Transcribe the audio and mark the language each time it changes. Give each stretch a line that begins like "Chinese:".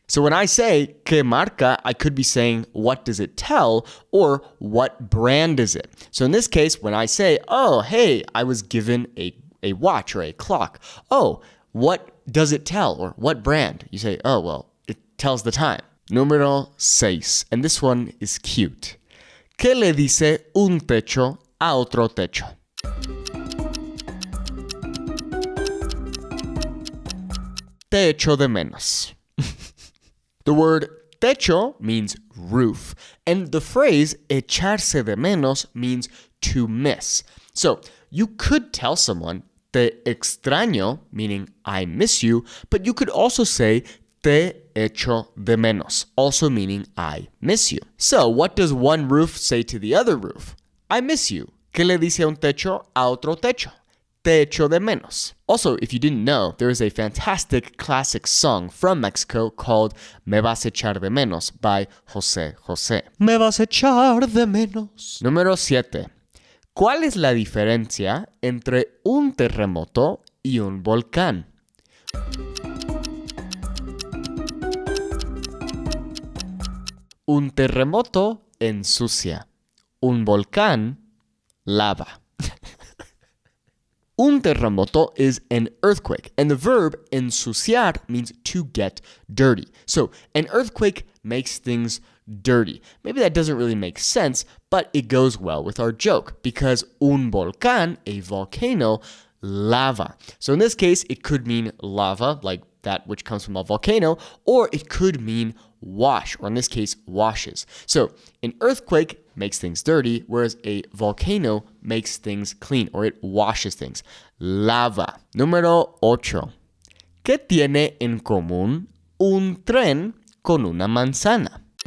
English: So when I say
Spanish: ¿qué marca?,
English: I could be saying what does it tell or what brand is it? So in this case, when I say, oh, hey, I was given a watch or a clock. Oh, what does it tell or what brand? You say, oh, well, it tells the time.
Spanish: Número 6.
English: And this one is cute.
Spanish: ¿Qué le dice un techo a otro techo? Te echo de menos.
English: The word techo means roof. And the phrase echarse de menos means to miss. So you could tell someone
Spanish: te extraño,
English: meaning I miss you, but you could also say
Spanish: te echo de menos,
English: also meaning I miss you. So what does one roof say to the other roof? I miss you.
Spanish: ¿Qué le dice un techo a otro techo? Te echo de menos.
English: Also, if you didn't know, there is a fantastic classic song from Mexico called Me vas a echar de menos by José José.
Spanish: Me vas a echar de menos. Número 7. ¿Cuál es la diferencia entre un terremoto y un volcán? Un terremoto ensucia. Un volcán lava. Un terremoto
English: is an earthquake, and the verb ensuciar means to get dirty. So an earthquake makes things dirty. Maybe that doesn't really make sense, but it goes well with our joke because
Spanish: un volcán,
English: a volcano, lava. So in this case, it could mean lava, like that which comes from a volcano, or it could mean wash, or in this case, washes. So an earthquake makes things dirty, whereas a volcano makes things clean, or it washes things.
Spanish: Lava. Número 8. ¿Qué tiene en común un tren con una manzana?